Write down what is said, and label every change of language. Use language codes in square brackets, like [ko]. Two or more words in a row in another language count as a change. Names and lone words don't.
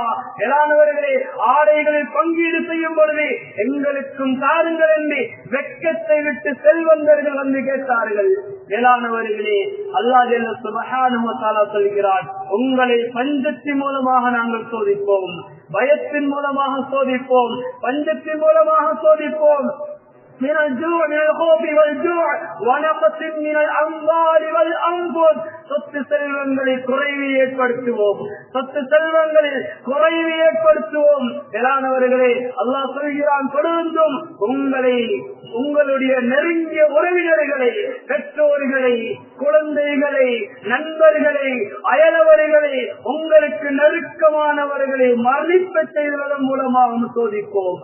[ta] மேலானவர்களே, ஆடைகளில் பங்கீடு செய்யும் பொழுது எங்களுக்கும் தாருங்கள் என்று வெட்கத்தை விட்டு செல்வந்தர்கள் வந்து கேட்டார்கள். மேலானவர்களே, அல்லாஹ் [ar] جل سبحانه وتعالى [ta] சொல்கிறான், உங்களை பஞ்சத்தின் மூலமாக நாங்கள் சோதிப்போம், பயத்தின் மூலமாக சோதிப்போம், பஞ்சத்தின் மூலமாக சோதிப்போம். [ar] من الجوع من الخوف والجوع ونقص من الأموال والأنفس. [ta] சொத்து செல்வங்களில் குறைவு ஏற்படுத்துவோம், சொத்து செல்வங்களில் குறைவு ஏற்படுத்துவோம். மேலானவர்களே, அல்லாஹ் சொல்கிறான், தொடர்ந்தும் உங்களுடைய நெருங்கிய உறவினர்களை, பெற்றோர்களை, குழந்தைகளை, நண்பர்களை, அயலவர்களை, உங்களுக்கு நெருக்கமானவர்களை மரணிப்ப செய்வதன் மூலமாக சோதிப்போம்.